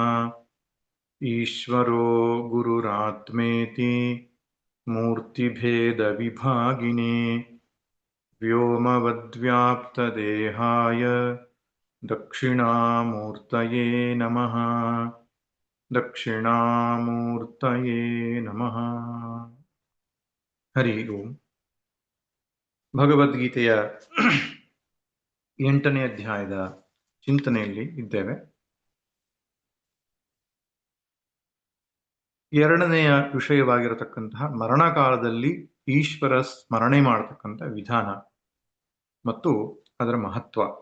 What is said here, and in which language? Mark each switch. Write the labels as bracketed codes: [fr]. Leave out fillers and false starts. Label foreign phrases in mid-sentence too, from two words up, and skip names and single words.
[sa] ईश्वरो गुरुरात्मेति मूर्तिभेदविभागिने व्योमवद्व्याप्तदेहाय दक्षिणामूर्तये नमः। दक्षिणामूर्तये नमः। [kn] ಹರಿ ಓಂ. ಭಗವದ್ಗೀತೆಯ 8ನೇ ಅಧ್ಯಾಯದ ಚಿಂತನೆಯಲ್ಲಿ ಇದ್ದೇವೆ. 2ನೆಯ ವಿಷಯವಾಗಿರತಕ್ಕಂತಹ ಮರಣಕಾಲದಲ್ಲಿ ಈಶ್ವರ ಸ್ಮರಣೆ ಮಾಡತಕ್ಕಂಥ ವಿಧಾನ ಮತ್ತು ಅದರ ಮಹತ್ವ.